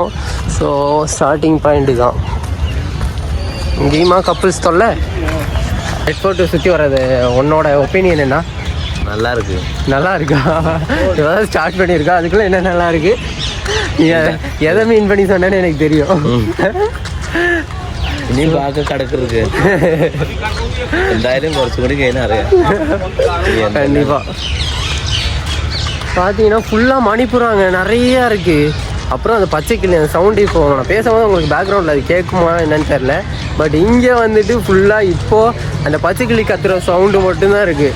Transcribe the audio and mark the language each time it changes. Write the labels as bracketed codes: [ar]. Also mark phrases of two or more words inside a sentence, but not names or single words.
[ta] ஸோ [en] starting point [ta] தான். இங்கேயுமா கப்புள்ஸ் தொல்லை. ரெட் ஃபோர்ட்டை சுற்றி வர்றது உன்னோட ஒப்பீனியன் என்ன? நல்லா இருக்கு. நல்லா இருக்கா? ஏதாவது ஸ்டார்ட் பண்ணியிருக்கா? அதுக்குள்ளே என்ன நல்லா இருக்குது? எதை மீன் பண்ணி சொன்னேன்னு எனக்கு தெரியும். [ml] ഇനി ബാക്കി കിടക്കരുത്. എന്തായാലും കുറച്ചും കൂടി കഴിഞ്ഞാൽ അറിയാം. [ta] கண்டிப்பாக பார்த்தீங்கன்னா ஃபுல்லாக மணிப்புறாங்க நிறையா இருக்குது. அப்புறம் அந்த பச்சை கிளி அந்த சவுண்டு இப்போ நான் பேசும்போது உங்களுக்கு பேக்ரவுண்டில் அது கேட்குமா என்னன்னு தெரில. பட் இங்கே வந்துட்டு ஃபுல்லாக இப்போது அந்த பச்சை கிளி கத்துற சவுண்டு மட்டும்தான் இருக்குது.